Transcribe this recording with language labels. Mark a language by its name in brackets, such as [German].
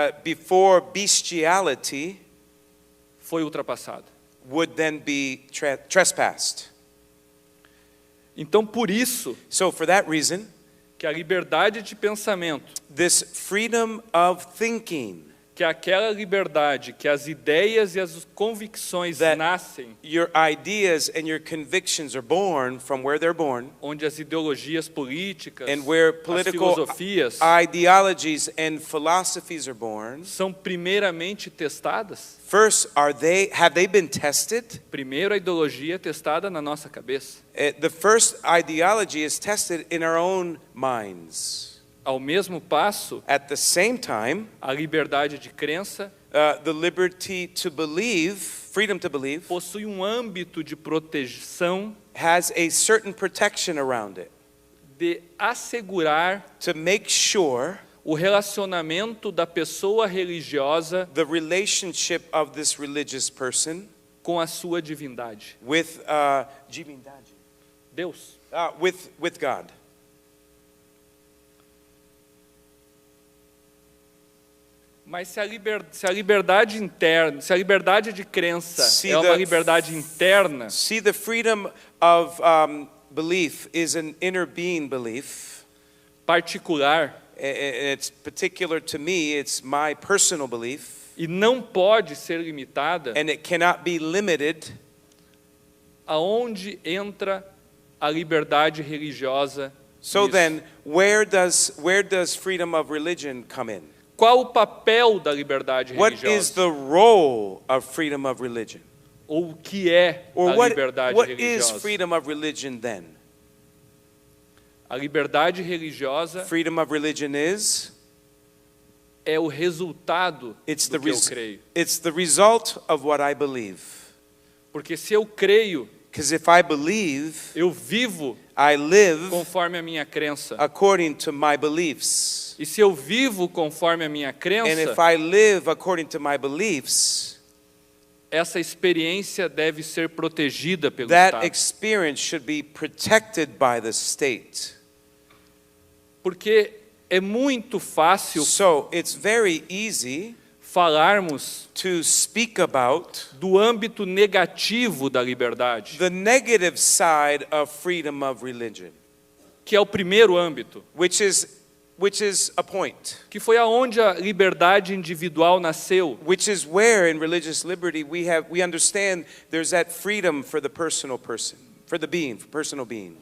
[English] before bestiality, [Portuguese] foi ultrapassada. [English] would then be trespassed. [Portuguese] Então, por isso, [English] So for that reason, [Portuguese] que a liberdade de pensamento, [English] this freedom of thinking, [Portuguese] que é aquela liberdade que as ideias e as convicções [English] That- [Portuguese] nascem, [English] your ideas and your convictions are born from where they're born, [Portuguese] onde as ideologias políticas, [English] and where [Portuguese] as [English] political [Portuguese] filosofias [English] ideologies and philosophies are born. [Portuguese] são primeiramente testadas. [English] First, have they been tested? [Portuguese] Primeiro, a ideologia é testada na nossa cabeça. [English] The first ideology is tested in our own minds. [Portuguese] Ao mesmo passo, [English] At the same time, [Portuguese] a liberdade de crença [English] the liberty to believe, freedom to believe, [Portuguese] possui um âmbito de proteção [English] has a certain protection around it [Portuguese] de assegurar [English] to make sure [Portuguese] o relacionamento da pessoa religiosa [English] the relationship of this religious person [Portuguese] com a sua divindade. [English] with divindade, [Portuguese] Deus. [English] with God. [Portuguese] Mas se a liberdade interna, se a liberdade de crença é uma liberdade interna, [English] See, the freedom of belief is an inner being belief. [Portuguese] particular, [English] It's particular to me. It's my personal belief. [Portuguese] e não pode ser limitada, [English] and it cannot be limited, [Portuguese] aonde entra a liberdade religiosa [English] so [Portuguese] nisso? [English] then where does freedom of religion come in? [Portuguese] Qual o papel da liberdade [English] What is [Portuguese] religiosa? [English] the role of freedom of religion? [Portuguese] Ou o que é [English] Or [Portuguese] a [English] what [Portuguese] liberdade [English] is [Portuguese] religiosa? [English] freedom of religion then? [Portuguese] A liberdade religiosa [English] Freedom of religion [Portuguese] é o resultado [English] it's [Portuguese] do [English] the [Portuguese] que eu [English] res- [Portuguese] creio. [English] it's the result of what I believe. [Portuguese] Porque se eu creio, [English] Because if I believe, [Portuguese] eu vivo [English] I live [Portuguese] conforme a minha crença. [English] according to my beliefs. [Portuguese] E se eu vivo conforme a minha [English] And [Portuguese] crença, [English] if I live according to my beliefs, [Portuguese] essa experiência deve ser protegida pelo [English] that [Portuguese] Estado. [English] experience should be protected by the state. [Portuguese] Porque é muito fácil [English] So it's very easy [Portuguese] falarmos [English] to speak about [Portuguese] do âmbito negativo da liberdade, [English] the negative side of freedom of religion, [Portuguese] que é o primeiro âmbito, [English] which is a point, [Portuguese] que foi aonde a liberdade individual nasceu. [English] which is where in religious liberty we understand there's that freedom for the personal person, for the being, for personal being.